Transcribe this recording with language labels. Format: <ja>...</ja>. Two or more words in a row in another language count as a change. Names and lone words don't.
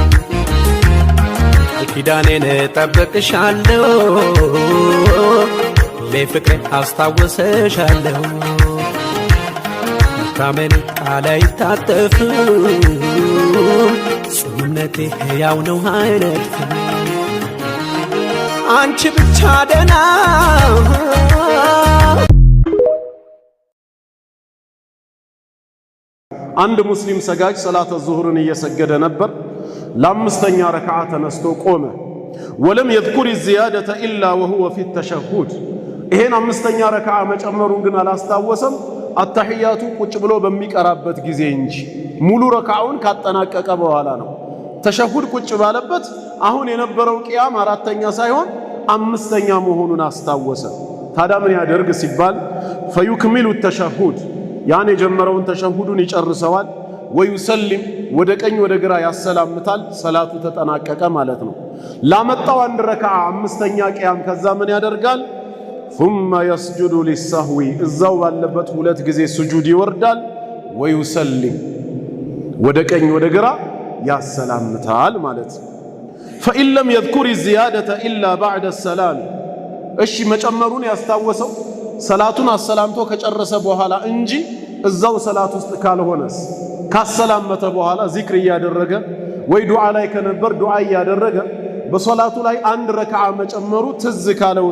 <am>ኪዳኔን ጠብቅሻለሁ ለፍቅሬ አስታውሰሻለሁ ካመን ቃል አይታጠፍም ጾምነቴ ሕያው ነው አይነጥፍም አንቺ ብቻ ደህና አንድ ሙስሊም ሰጋጅ ሰላተ ዙሁርን እየሰገደ ነበር ለአምስተኛ ረክዓ ተነስቶ ቆመ ወለም</am> <ar>يذكر الزيادة إلا وهو في التشهد</ar> <am>ይሄን አምስተኛ ረክዓ መጨመሩን ግን አላስታወሰም አተህያቱ ቁጭ ብሎ በሚቀራበት ጊዜ እንጂ ሙሉ ረክዓውን ካጠናቀቀ በኋላ ነው ተሸሁድ ቁጭ ባለበት አሁን የነበረው ቂያም አራተኛ ሳይሆን አምስተኛ መሆኑን አስታወሰ ታዲያ ምን ያደርግ ሲባል</am> <ar>فيكمل التشهد</ar> <am>ያን የጀመረውን ተሸሁዱን ይጨርሰዋል ወይሰልም ወደ ቀኝ ወደ ግራ ያሰላምታል ሰላቱ ተጠናቀቀ ማለት ነው ላመጣው አንድ ረክዓ አምስተኛ ቂያም ከዛ ምን ያደርጋል</am> <ar>ثم يسجد للسهو</ar> <am>እዛው ባለበት ሁለት ጊዜ ስጁድ ይወርዳል ወይሰልም ወደ ቀኝ ወደ ግራ ያሰላምታል ማለት</am> <ar>فإن لم يذكر الزيادة إلا بعد السلام</ar> <am>እሺ መጨመሩን ያስታወሰው ሰላቱን አሰላምቶ ከጨረሰ በኋላ እንጂ እዛው ሰላት ውስጥ ካልሆነስ ካሰላመተ በኋላ ዚክር ያደረገ ወይ ዱዓ ላይ ከነበር ዱዓ ያደረገ በሶላቱ ላይ አንድ ረክዓ መጨመሩ ትዝ ካለውስ</am>